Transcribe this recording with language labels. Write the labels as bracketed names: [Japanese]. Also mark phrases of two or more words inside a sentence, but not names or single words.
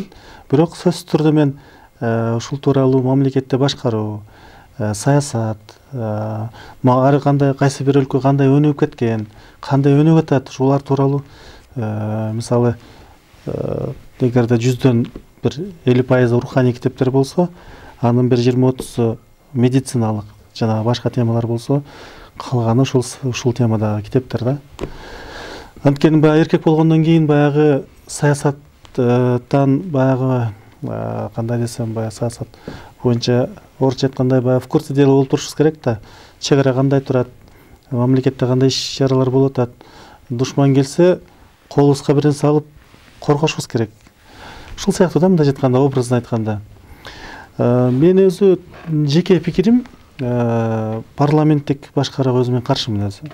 [Kyrgyz] Бирок сөзсүз түрдө мен ушул тууралуу мамлекетте башкаруу, саясат, ар кандай кайсы бир өлкө кандай өнүгүп кеткен, кандай өнүгүп атат, ушулар тууралуу мисалы эгерде 100дөн бир 50% руханий китептер болсо, анын бир 20-30 медициналык жана башка темалар болсо, калганы ушул темадагы китептер да. Анткени баягы эркек болгондон кийин баягы саясаттан баягы кандай десем, баягы саясат боюнча орусча айткандай баягы [Russian] в курсе дела [Kyrgyz] болуп турушубуз керек да. Чек ара кандай турат, мамлекетте кандай иш-чаралар болуп атат. Душман келсе, колубузга бир нерсе алып коргошубуз керек. Ушул сыяктуу да, мындай айтканда, образын айтканда. Мен өзү жеке пикирим, парламенттик башкарууга өзү мен каршымын өзү.